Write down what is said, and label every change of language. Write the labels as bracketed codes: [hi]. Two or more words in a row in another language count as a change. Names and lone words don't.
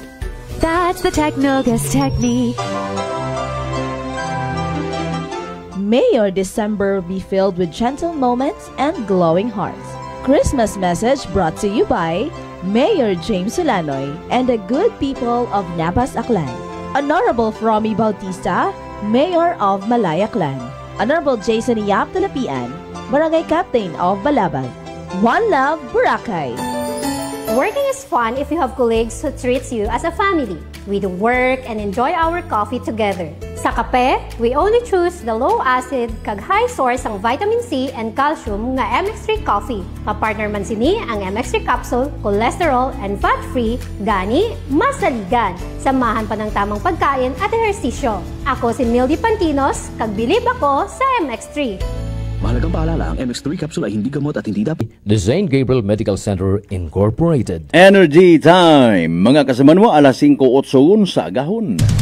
[en] That's the Technogas Technique. May your December be filled with gentle moments and glowing hearts. Christmas message brought to you by Mayor James Solanoy and the good people of Napas Aklan. Honorable Fromy Bautista, Mayor of Malayaklan. Honorable Jason Yap Talapian, Barangay Captain of Balabag. One Love, Boracay. Working is fun if you have colleagues who treats you as a family. We do work and enjoy our coffee together. [hil] Sa kape, [en] we only choose the low-acid kag high source ang vitamin C and calcium nga MX3 coffee. [hil] Mapartner man sini ang MX3 capsule, [en] cholesterol and fat-free, [hil] gani masaligan. [tl] Samahan pa ng tamang pagkain at ehersisyo. [hil] Ako si Mildy Pantinos, kag bilib ako sa MX3. [tl] Mahalagang paalala, ang MX3 capsule ay hindi gamot at hindi dapat. [en] The St. Gabriel Medical Center Incorporated. Energy Time! [hil] Mga kasaman mo, alas 5:08 sa agahon.